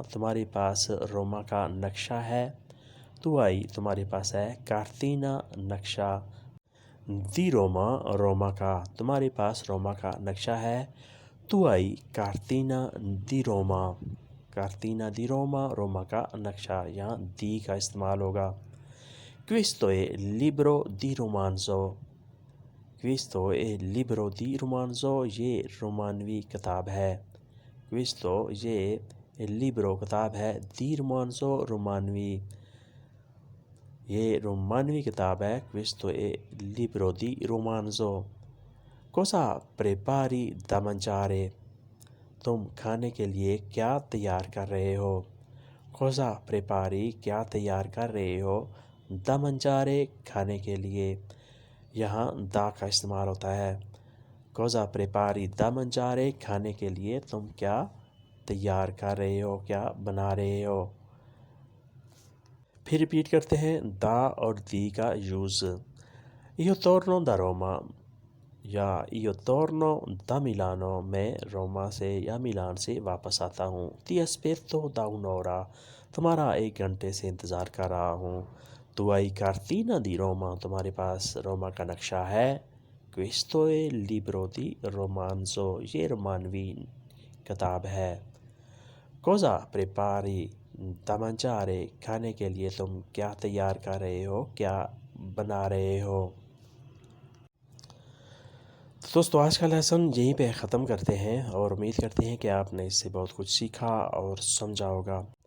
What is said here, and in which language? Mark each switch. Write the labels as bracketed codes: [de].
[ur] تمہارے پاس روما کا نقشہ ہے۔ Tu hai تمہارے پاس ہے، cartina نقشہ، di Roma روما کا، تمہارے پاس روما کا نقشہ ہے۔ [it] Tu hai cartina di Roma. [ur] cartina di Roma روما کا نقشہ، یہاں دی کا استعمال ہوگا۔ [it] Questo è libro di romanzo. Questo è libro di romanzo. [ur] یہ رومانوی کتاب ہے۔ Questo یہ libro کتاب ہے، di romanzo رومانوی، یہ رومانوی کتاب ہے۔ [it] Questo è libro di romanzo. Cosa prepari da mangiare. [ur] تم کھانے کے لیے کیا تیار کر رہے ہو۔ Cosa prepari کیا تیار کر رہے ہو۔ Da mangiare کھانے کے لیے، یہاں دا کا استعمال ہوتا ہے۔ [it] Cosa prepari da mangiare [ur] کھانے کے لیے تم کیا تیار کر رہے ہو، کیا بنا رہے ہو۔ پھر ریپیٹ کرتے ہیں دا اور دی کا use. [it] Io torno da Roma. io torno da Milano, [ur] میں روما سے یا میلان سے واپس آتا ہوں. [it] Ti aspetto da un'ora, [ur] تمہارا 1 گھنٹے سے انتظار کر رہا ہوں. [it] Tu hai cartina di Roma, [ur] تمہارے پاس روما کا نقشہ ہے. [it] Questo è il libro di romanzo, [ur] یہ رومانوی کتاب ہے. [it] Cosa prepari da mangiare, [ur] کھانے کے لیے تم کیا تیار کر رہے ہو، کیا بنا رہے ہو؟ دوستو آج کا لیسن یہیں پہ ختم کرتے ہیں اور امید کرتے ہیں کہ آپ نے اس سے بہت کچھ سیکھا اور سمجھا ہوگا.